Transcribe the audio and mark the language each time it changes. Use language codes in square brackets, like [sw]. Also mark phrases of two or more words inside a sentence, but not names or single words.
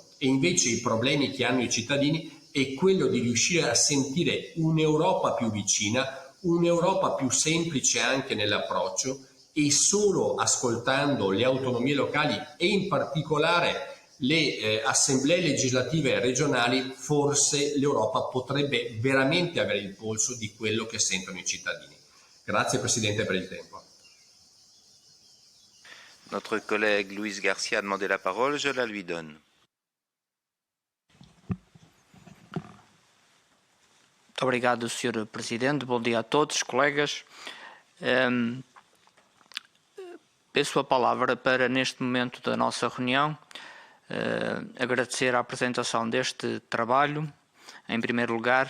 [it] E invece i problemi che hanno i cittadini è quello di riuscire a sentire un'Europa più vicina, un'Europa più semplice anche nell'approccio, e solo ascoltando le autonomie locali e in particolare le assemblee legislative regionali, forse l'Europa potrebbe veramente avere il polso di quello che sentono i cittadini. Grazie Presidente per il tempo. [fr] Notre collègue Luis Garcia a demandé la parole, je la lui donne. [pt] Muito obrigado, Sr. Presidente. Bom dia a todos, colegas. Peço a palavra para, neste momento da nossa reunião, agradecer a apresentação deste trabalho, em primeiro lugar.